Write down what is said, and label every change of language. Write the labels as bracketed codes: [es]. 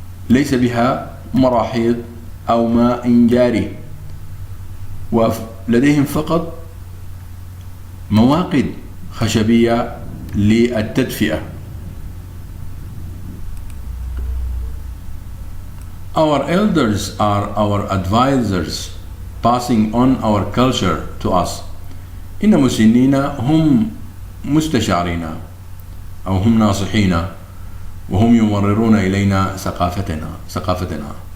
[ar] ليس بها مراحيض أو ماء جاري، ولديهم فقط مواقد خشبية للتدفئة. [en] Our elders are our advisors, passing on our culture to us. [ar] إن مسنينا هم مستشارينا أو هم ناصحينا، وهم يمررون إلينا ثقافتنا.